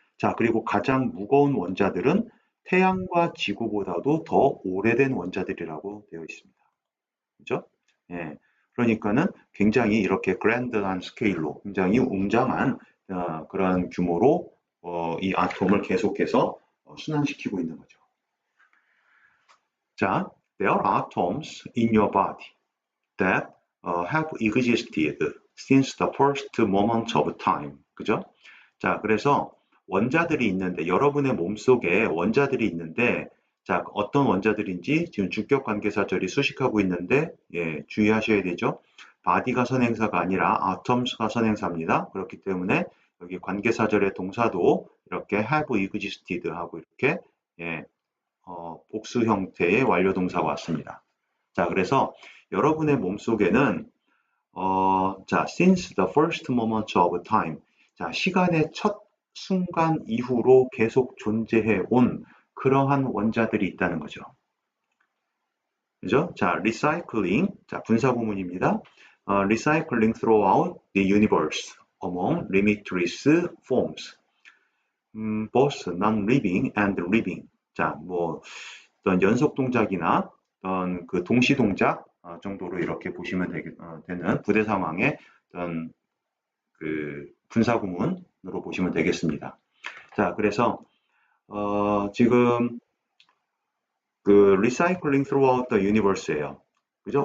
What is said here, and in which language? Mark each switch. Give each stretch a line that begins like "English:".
Korean: 자, 그리고 가장 무거운 원자들은 태양과 지구보다도 더 오래된 원자들이라고 되어 있습니다. 그죠? 예. 그러니까는 굉장히 이렇게 그랜드한 스케일로 굉장히 웅장한 그런 규모로 이 아톰을 계속해서 순환시키고 있는 거죠.
English: 자, there are atoms in your body that have existed since the first moment of time.
Korean: 그죠? 자, 그래서 원자들이 있는데 여러분의 몸속에 원자들이 있는데 자, 어떤 원자들인지 지금 주격 관계사절이 수식하고 있는데 주의하셔야 되죠. body가 선행사가 아니라 atoms가 선행사입니다. 그렇기 때문에 여기 관계사절의 동사도 이렇게
English: have existed
Korean: 하고 이렇게 복수 형태의 완료 동사가 왔습니다. 자, 그래서 여러분의 몸속에는 자,
English: since the first moment of time.
Korean: 자, 시간의 첫 순간 이후로 계속 존재해 온 그러한 원자들이 있다는 거죠. 그죠? 자, recycling. 자, 분사구문입니다.
English: recycling throughout the universe among limitless forms. both non-living and living.
Korean: 자, 뭐 어떤 연속 동작이나 어떤 그 동시 동작 정도로 이렇게 보시면 되는 부대 상황의 어떤 그 분사구문으로 보시면 되겠습니다. 자, 그래서 지금 그
English: recycling throughout the universe
Korean: 예요. 그죠?